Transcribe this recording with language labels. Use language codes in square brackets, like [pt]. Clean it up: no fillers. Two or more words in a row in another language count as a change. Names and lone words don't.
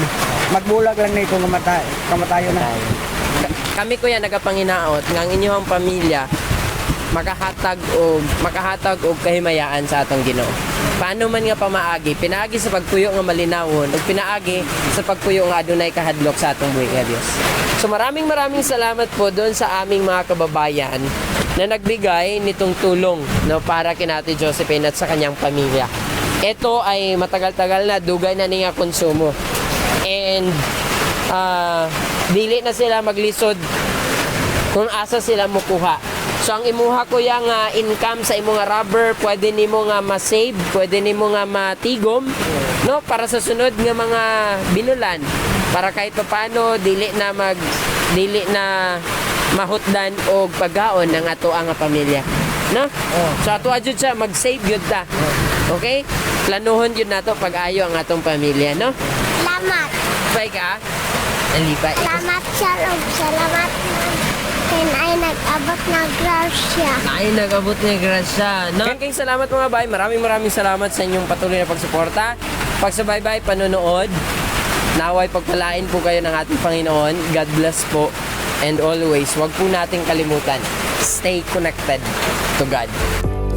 [ceb] Magbulag lang na ito kamatayo na. Kami kuya nagapanginaot nga ang inyong pamilya makahatag og kahimayaan sa atong Ginoo. Paano man nga pamaagi? Pinaagi sa pagpuyo nga malinawon ug pinaagi sa pagpuyo nga adunay kahadlok sa atong buhi nga Dios. [tl] So maraming salamat po doon sa aming mga kababayan na nagbigay nitong tulong no para kina Ate Josephine at sa kanyang pamilya. Ito ay matagal-tagal na [ceb] dugay na niya konsumo. And dili na sila maglisod kung asa sila mukuha. So ang imuha ko yang income sa imong rubber, pwede nimo nga ma-save, pwede nimo nga matigom, no, para sa sunod nga mga binulan, para [tl] kahit paano [ceb] dili na mahutdan og paggaon ng ato ang pamilya, no? So ato adjud siya mag-save gyud ta. Okay? Planuhon yun nato pag-ayo ang atong pamilya, no? Salamat. Bye ka? Nalipay. Salamat, sir. Salamat. [tl] Ken ay nag-abot ng grasya. Ay, nag-abot ng grasya, no? Kaya salamat mga bay. Maraming salamat sa inyong patuloy na pagsuporta. Pagsubaybay, panonood. Naway pagpalain po kayo ng ating Panginoon. [en] God bless po. And always, [tl] wag po nating kalimutan. [en] Stay connected to God.